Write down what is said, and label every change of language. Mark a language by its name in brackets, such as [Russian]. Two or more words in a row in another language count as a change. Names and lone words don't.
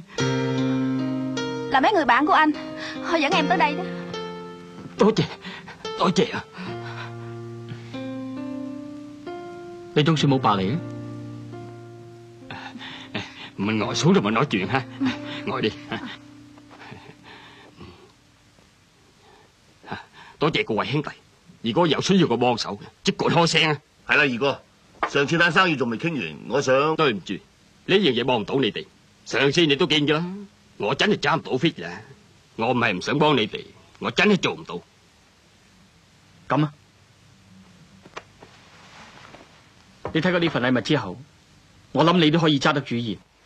[Vietnamese] là mấy người bạn của anh, họ dẫn em tới đây đó. [Cantonese] 多謝啊！你總算冇白嚟啊！ [Vietnamese] 唔係 ngồi xuống rồi mà nói chuyện ha， ngồi đi。 [Cantonese] 多謝各位兄弟，如果有需要個幫手嘅，即管開聲啊！係啦，二哥，上次單生意仲未傾完，我想對唔住，呢樣嘢幫唔到你哋。上次你都見㗎啦，我真係揸唔到 fit 嘅。我唔係唔想幫你哋，我真係做唔到。咁啊！你睇過呢份禮物之後，我諗你都可以揸得主意。